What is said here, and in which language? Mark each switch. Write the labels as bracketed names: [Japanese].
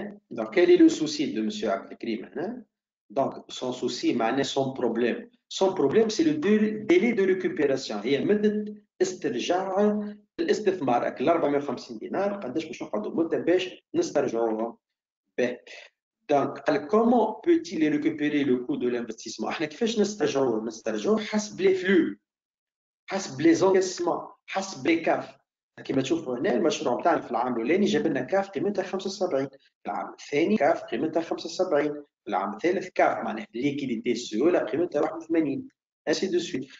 [French] Donc, quel est le souci de M. Abdelkrim maintenant? Donc, son souci, son problème. Son problème, c'est le délai de récupération. [Arabic] هي مدة استرجاع الاستثمار. ال 450 دينار قداش باش نقعدوا مدة باش نسترجعوهم. [French] Donc, comment peut-il récupérer le coût de l'investissement? [Arabic] احنا كيفاش نسترجعوه؟ نسترجعوه حسب les flux، حسب les encaissements، حسب les CAF. كما تشوفوا هنا المشروع نتاعنا في العام الاولاني جاب لنا كاف قيمتها 75، في العام الثاني كاف قيمتها 75، في العام الثالث كاف معناها ليكيديتي السيوله قيمتها 81 اسي دو سويت.